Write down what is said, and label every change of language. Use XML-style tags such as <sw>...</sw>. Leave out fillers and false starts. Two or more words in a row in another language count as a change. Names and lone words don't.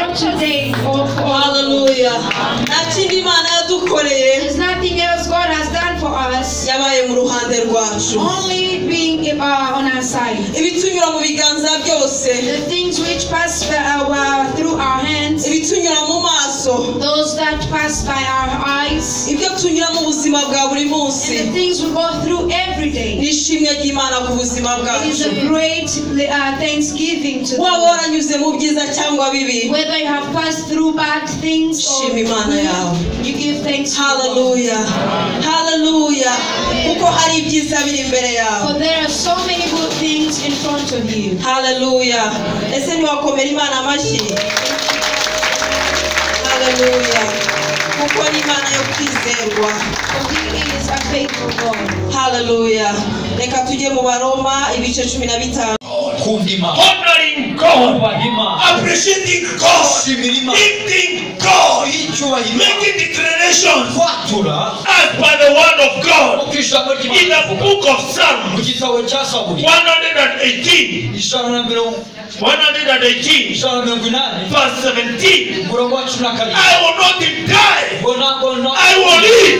<en>There's nothing else God has done for us,</en> <rw>yabaye mu ruhande rwacu.</rw> <en>only being on our side.</en> <rw>Ibitunyura mu biganza byose,</rw> <en>The things which pass through our hands,</en> <rw>ibitunyura mu maso,</rw> <en>those that pass by our eyes,</en> <rw>ibyo tunyura mu buzima bwa buri</rw> <en>and</en> <rw>munsi.</rw> <en>the things we go through every day.</en> <rw>Nishimye ry'Imana ku buzima</rw> <en>It is</en> <rw>bwacu.</rw> <en>a great thanksgiving to</en> <rw>Waba</rw> <en>them.</en> <rw>waranyuze mu byiza cyangwa bibi,</rw> <en>Whether you have passed through bad things or</en> <rw>shima Imana yawe.</rw> <en>good, you give thanks to God.</en> <rw>Hallelujah, hallelujah. Kuko hari ibyiza biri imbere yawe.</rw> <en>For there are so many good things in front of you.</en> <rw>Hallelujah. Ese ntiwakomera Imana amashyi? Hallelujah. Kuko ni Imana yo kwizerwa.</rw> <en>For He is a faithful God. Hallelujah.</en> <rw>Reka tujye mu Baroma ibice 15.</rw> <en>Honoring God, appreciating God, lifting God, making declarations as per the word of God. In the book of Psalms 118 verse 17, I will not die, I will live.</en>